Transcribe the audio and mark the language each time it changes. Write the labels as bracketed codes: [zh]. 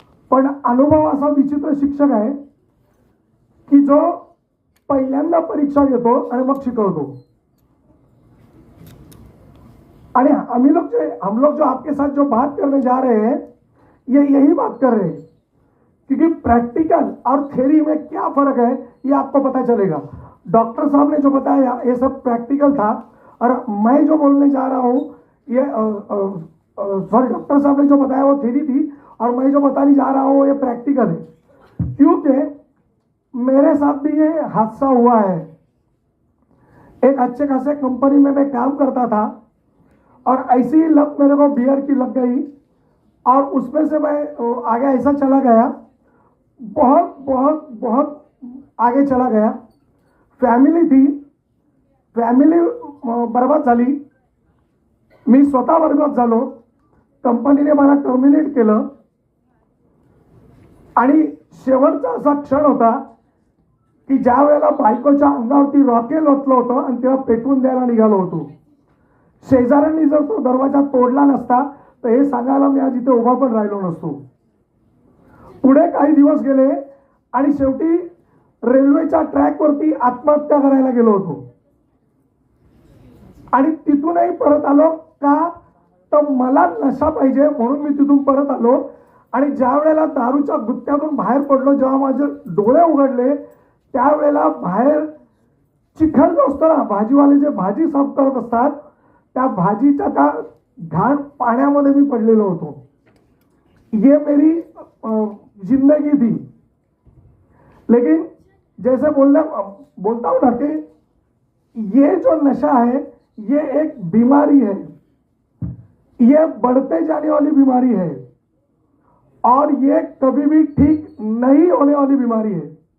[mr] पण अनुभव असा विचित्र शिक्षक आहे की जो पहिल्यांदा परीक्षा घेतो आणि मग शिकवतो. [hi] आणि हम लोग जो आपके साथ जो बात करने जा रहे हैं ये यही बात कर रहे हैं, क्योंकि प्रैक्टिकल और थ्योरी में क्या फर्क है ये आपको पता चलेगा. डॉक्टर साहब ने जो बताया ये सब प्रैक्टिकल था, और मैं जो बोलने जा रहा हूँ ये सॉरी डॉक्टर साहब ने जो बताया वो थ्योरी थी, और मैं जो बताने जा रहा हूँ ये प्रैक्टिकल है. क्योंकि मेरे साथ भी ये हादसा हुआ है. एक अच्छे खासे कंपनी में मैं काम करता था और ऐसी ही लत मेरे को बियर की लग गई, और उसमें से मैं आगे ऐसा चला गया, बहुत बहुत बहुत आगे चला गया. [mr] फॅमिली थी, फॅमिली बर्बाद झाली, मी स्वतः बर्बाद झालो, कंपनीने मला टर्मिनेट केलं. आणि शेवटचा असा क्षण होता की ज्या वेळेला बायकोच्या अंगावरती रॉकेल ओतलं होतं आणि तेव्हा पेटवून द्यायला निघालो होतो. शेजाऱ्यांनी जर तो दरवाजा तोडला नसता तर हे सांगायला मी आज इथे उभा पण राहिलो नसतो. पुढे काही दिवस गेले आणि शेवटी रेल्वेच्या ट्रॅकवरती आत्महत्या करायला गेलो होतो. आणि तिथूनही परत आलो का तर मला नशा पाहिजे म्हणून मी तिथून परत आलो. आणि ज्या वेळेला दारूच्या गुत्त्यातून बाहेर पडलो, जेव्हा माझे डोळे उघडले त्यावेळेला बाहेर चिखल जो असतो ना, भाजीवाले जे भाजी साफ करत असतात त्या भाजीच्या त्या घाण पाण्यामध्ये मी पडलेलो होतो. [hi] ये मेरी जिंदगी थी. लेकिन जैसे बोलता हूँ ना कि ये जो नशा है ये एक बीमारी है, ये बढ़ते जाने वाली बीमारी है, और ये कभी भी ठीक नहीं होने वाली बीमारी है.